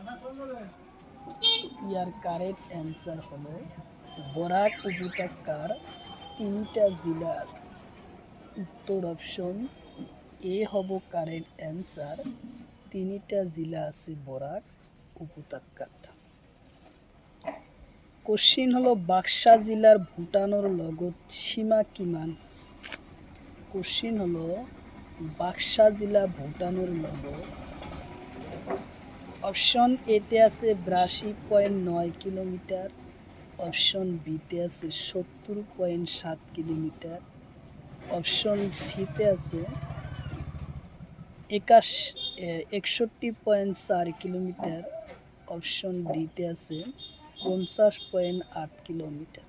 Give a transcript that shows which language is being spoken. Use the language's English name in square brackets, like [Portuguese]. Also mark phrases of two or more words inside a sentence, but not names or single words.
[Assamese] ইয়ার [English] correct answer [Assamese] হলো বরাক উপত্যকার 3টা জেলা আছে। উত্তর অপশন এ হব [English] correct answer, [Assamese] 3টা জেলা আছে বরাক উপত্যকার। কোশ্চিন হলো বাক্সা জেলার ভুটানোর লগত সীমা কিমান? কোশ্চিন হলো বাক্সা জেলা ভুটানোর লগত। অপশন এতে আছে 82.9 কিলোমিটার, অপশন বিতে আছে 70.7 কিলোমিটার, অপশন সিতে আছে 61.4 কিলোমিটার, অপশন ডিতে আছে 50.8 কিলোমিটার।